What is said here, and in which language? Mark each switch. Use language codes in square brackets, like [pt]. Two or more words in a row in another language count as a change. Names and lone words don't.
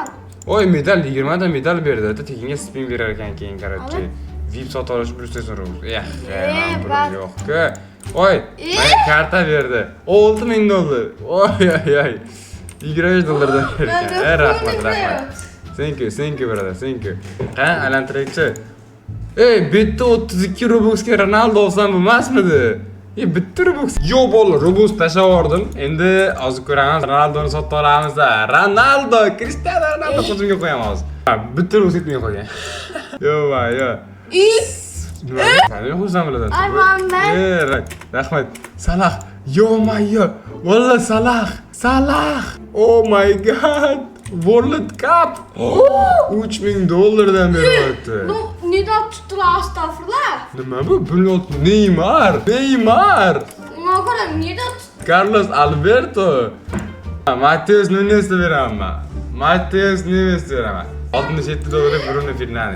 [uz] Oy, medal 20 ta medal berdi. Tekinga spin berar ekan keyin короче. VIP sotib olish $180. Yo'q-ku. Oy, menga karta berdi. $6000. Oy. $25 dan bergan. Rahmat. [en] Thank you brother, thank you. [uz] Qani, aylantiraychi. Bitta 32 Robuxga Ronaldo olsam bo'lmasmidi? Bitta Robux. Yo bolalar, Robux tashlab yubordim. Endi hozir ko'ramiz, Ronaldoni sotib olamiz. Ronaldo, Cristiano Ronaldo hujumga qo'yamiz hozir. Bitta Robux yetmay qolgan. Yo. Qani xursand bo'lasan? Ayman. Rahmat. Salah. Yo-mayo. Vallahi Salah. [en] Oh my god. World Cup. $3000 [uz] dan beryapti. Bu nida tutdilar, astag'firullah. Nima bu? Neymar. Nima ko'ram, nida tutdi? Carlos Alberto. Mateus Nunes'ni beraman. $67 Bruno Fernandes.